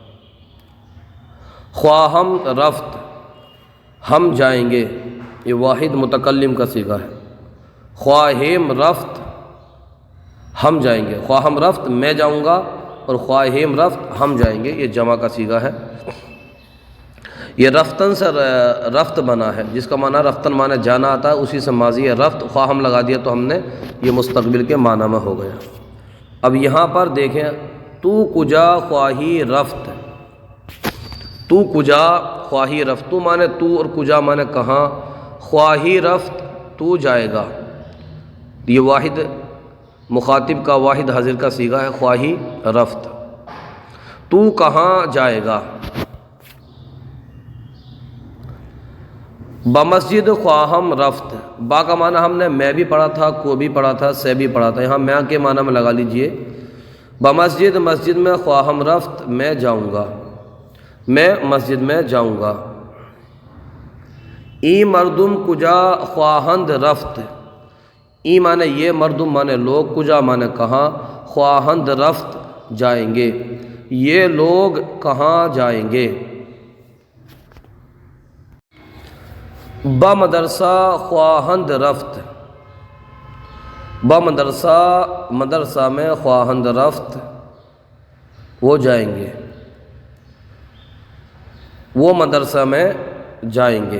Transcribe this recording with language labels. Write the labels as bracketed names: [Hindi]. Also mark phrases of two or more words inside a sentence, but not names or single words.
[Persian] خواہم رفت، [Urdu] ہم جائیں گے، یہ واحد متکلم کا صیغہ ہے۔ [Persian] خواہیم رفت، [Urdu] ہم جائیں گے۔ [Persian] خواہم رفت [Urdu] میں جاؤں گا، اور [Persian] خواہیم رفت [Urdu] ہم جائیں گے، یہ جمع کا صیغہ ہے۔ یہ رفتن سے رفت بنا ہے، جس کا معنی رفتن معنی جانا آتا ہے، اسی سے ماضی ہے رفت۔ خواہم لگا دیا تو ہم نے یہ مستقبل کے معنی میں ہو گیا۔ اب یہاں پر دیکھیں، [Persian] تو کجا خواہی رفت، تو کجا خواہی رفت، [Urdu] تو معنی تو اور کجا معنی کہاں۔ [Persian] خواہی رفت، [Urdu] تو جائے گا، یہ واحد مخاطب کا واحد حاضر کا صیغہ ہے۔ [Persian] خواہی رفت، [Urdu] تو کہاں جائے گا۔ [Persian] بمسجد خواہم رفت، [Urdu] با کا معنی ہم نے میں بھی پڑھا تھا، کو بھی پڑھا تھا، سے بھی پڑھا تھا، یہاں میں کے معنی میں لگا لیجئے۔ بمسجد، مسجد میں [Persian] خواہم رفت، [Urdu] میں جاؤں گا، میں مسجد میں جاؤں گا۔ [Persian] ای مردم کجا خواہند رفت، [Urdu] ای معنی یہ، مردم معنی لوگ، کجا معنی کہاں، [Persian] خواہند رفت [Urdu] جائیں گے، یہ لوگ کہاں جائیں گے۔ [Persian] بمدرسہ خواہند رفت، [Urdu] بمدرسہ، مدرسہ میں [Persian] خواہند رفت، [Urdu] وہ جائیں گے، وہ مدرسہ میں جائیں گے۔